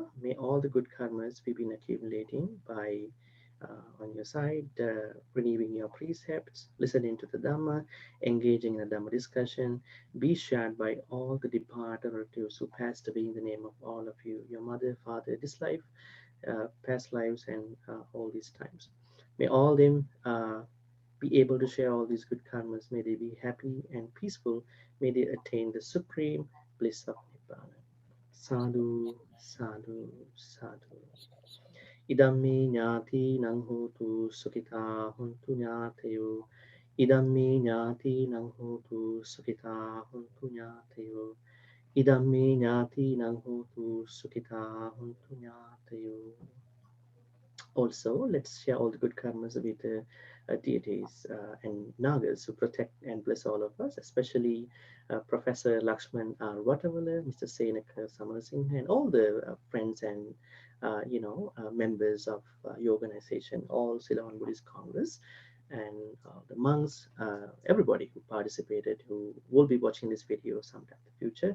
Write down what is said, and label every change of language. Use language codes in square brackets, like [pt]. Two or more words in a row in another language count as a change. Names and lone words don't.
[en] May all the good karmas we've been accumulating by on your side, renewing your precepts, listening to the Dhamma, engaging in a Dhamma discussion, be shared by all the departed relatives who passed away in the name of all of you, your mother, father, this life, past lives, and all these times. May all them be able to share all these good karmas. May they be happy and peaceful. May they attain the supreme bliss of Nibbana. [pi] Sadhu, sadhu, sadhu. Idammi ñāti nang hotu sukhita huntu ñāteyo. Idammi ñāti nang hotu sukhita huntu ñāteyo. Idammi ñāti nang hotu sukhita huntu ñāteyo. [en] Also, let's share all the good karmas with the deities and nagas who protect and bless all of us, especially Professor Lakshman R. Watavala, Mr. Senaka Samarasinghe, and all the friends and members of your organization, all Ceylon Buddhist Congress, and the monks, everybody who participated, who will be watching this video sometime in the future.